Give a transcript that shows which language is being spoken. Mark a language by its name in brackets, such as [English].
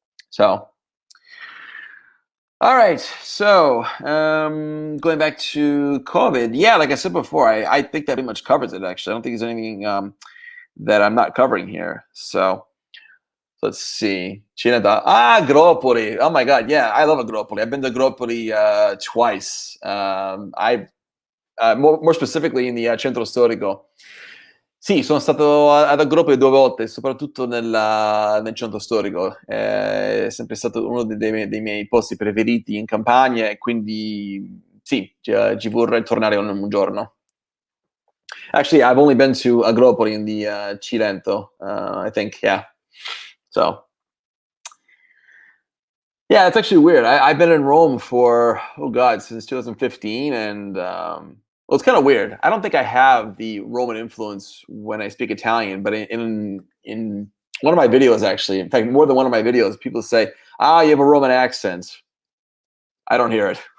[English] So, all right. So, going back to COVID, yeah, like I said before, I think that pretty much covers it. Actually, I don't think there's anything that I'm not covering here. So let's see. Gropoli. Oh my God. Yeah, I love Agropoli. I've been to Gropoli twice. I more specifically in the Centro Storico. [Italian] Sì, sono stato ad Agropoli 2 volte, soprattutto nel Centro Storico. È sempre stato uno dei miei posti preferiti in Campania, e quindi sì, ci vorrei tornare un giorno. [English] Actually, I've only been to Agropoli in the Cilento, I think. Yeah. So, yeah, it's actually weird. I've been in Rome for, oh God, since 2015. And well, it's kind of weird. I don't think I have the Roman influence when I speak Italian, but in one of my videos, actually, in fact, more than one of my videos, people say, you have a Roman accent. I don't hear it.